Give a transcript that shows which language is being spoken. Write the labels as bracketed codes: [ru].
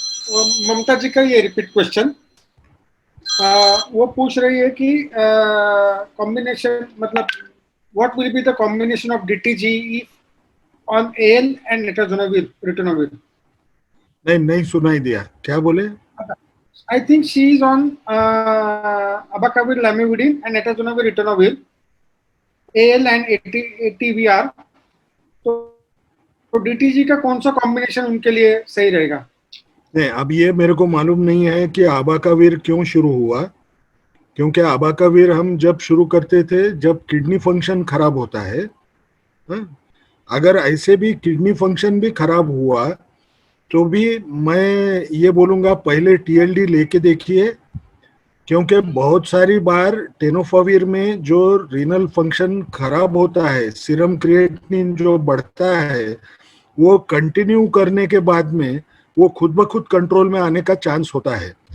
[hi] वो ममता जी का ये रिपीट क्वेश्चन, वो पूछ रही है कि कॉम्बिनेशन मतलब what will be the combination of DTG on AL and रिटोनोविर। नहीं सुनाई दिया, क्या बोले? [en] I think she is on abacavir, lamivudine, and atazanavir, ritonavir, AL and ATVR. [hi] तो DTG का कौन सा कॉम्बिनेशन उनके लिए सही रहेगा? नहीं, अब ये मेरे को मालूम नहीं है कि आबाकाविर क्यों शुरू हुआ, क्योंकि आबाकाविर हम जब शुरू करते थे जब किडनी फंक्शन खराब होता है। अगर ऐसे भी किडनी फंक्शन भी खराब हुआ तो भी मैं ये बोलूँगा पहले TLD लेके देखिए, क्योंकि बहुत सारी बार टेनोफाविर में जो रीनल फंक्शन खराब होता है, सीरम क्रिएटिनिन जो बढ़ता है, वो कंटिन्यू करने के बाद में वो खुद ब खुद कंट्रोल में आने का चांस होता है।